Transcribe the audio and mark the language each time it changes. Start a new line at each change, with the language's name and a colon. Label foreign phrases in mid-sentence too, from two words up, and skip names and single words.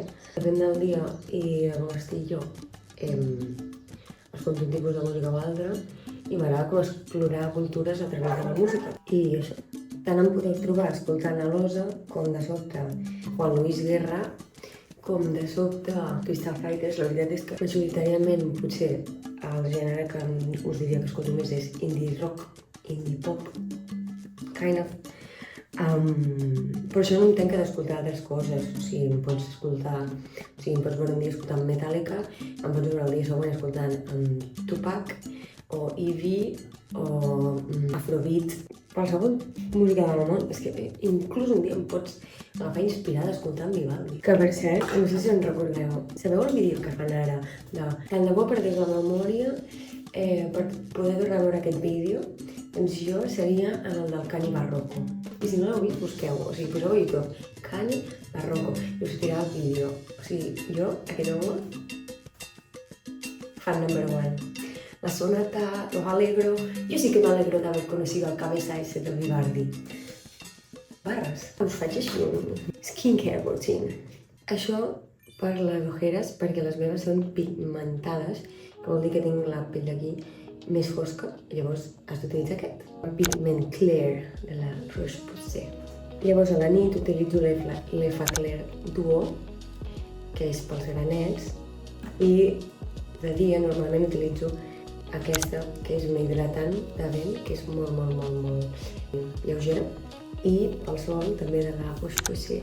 Catalan: Depèn del dia i com estic jo, escolto un tipus de música o altre i m'agrada com explorar cultures a través de la música. I això, tant em podeu trobar escoltant a l'Osa com de sobte Juan Luis Guerra, com de sobte Crystal Fighters. La veritat és que majoritàriament potser el gènere que us diria que escolto més és
English: indie rock, indie pop, kind of.
Catalan: Però això no em tanca d'escoltar altres coses. O sigui, em pots veure un dia escoltant Metallica, em pots veure el dia següent escoltant Tupac, o Eevee, o Afrobeat, qualsevol música del món. És que inclús un dia em pots agafar inspirada escoltant Vivaldi. Que per cert, no sé si en recordeu, sabeu el vídeo que fan ara de tant de bo perdés la memòria per poder tornar a veure aquest vídeo? Doncs jo seria el del Cani Barroco. I si no l'heu vist, busqueu-ho. O sigui, poseu a YouTube Cani Barroco i us sortirà el vídeo. O sigui, jo, aquest home,
English: fan number one.
Spanish: La sonata, los alegro. Yo sí que me alegro de haber conocido al cabeza ese de Vivaldi.
Catalan: Barres. Us faig així un
English: skincare routine.
Catalan: Això per les ojeres, perquè les meves són pigmentades, que vol dir que tinc la pell d'aquí més fosca, i llavors has d'utilitzar aquest. El pigment clear de la Roche-Posay. Llavors a la nit utilitzo l'Effaclar Duo, que és pels granets, i de dia normalment utilitzo aquesta, que és una hidratant de vent, que és molt lleugera, i pel sol també de la Roche-Posay.